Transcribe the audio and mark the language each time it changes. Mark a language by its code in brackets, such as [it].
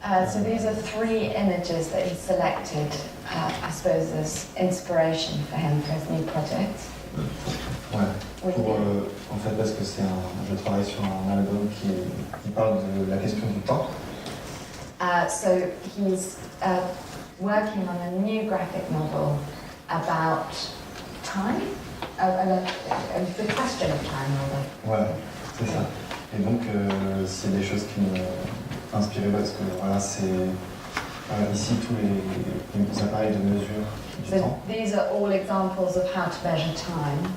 [en] So these are 3 images that he selected, I suppose, as inspiration for him for his new project. [fr] Ouais. En fait, parce que je travaille sur un album qui parle de la question du temps. [en] So he's working on a new graphic novel about time, the question of time, rather. [fr] Ouais, c'est ça. Et donc, c'est des choses qui m'ont inspiré parce que voilà, c'est ici tous les appareils de mesure du temps. [en] These are all examples of how to measure time